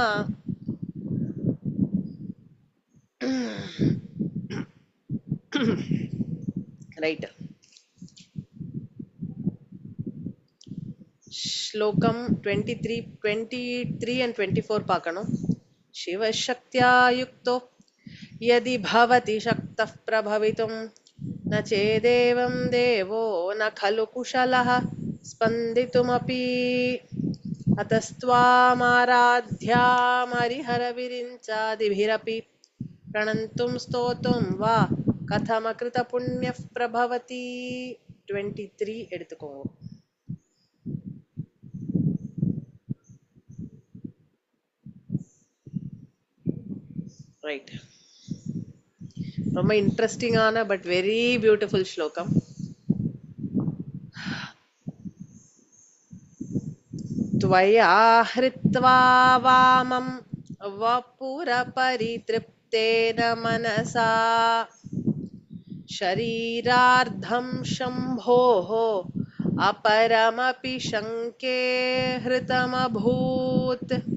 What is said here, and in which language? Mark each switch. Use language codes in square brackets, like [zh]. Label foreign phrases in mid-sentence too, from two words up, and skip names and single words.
[ta] ரைட் ஸ்லோகம் 23 and 24 பாக்கணும் [sa] शिवशक्त्या युक्तो यदि भवति शक्तः प्रभवितुं न चेदेवं देवो न खलु कुशलः स्पन्दितुमपि अतस्त्वामाराध्यामरिहरविरिञ्चादिभिरपि प्रणन्तुं स्तोतुं वा कथमकृतपुण्यः प्रभवति 23 எடுத்துக்கோங்க [ta] ரைட் ரொம்ப இன்ட்ரெஸ்டிங்கான [en] but very beautiful [ta] ஸ்லோகம் [sa] त्वया हृत्वा वामं वपुरपरितृप्तेन मनसा शरीरार्धं शम्भोः अपरमपि शङ्के हृतमभूत्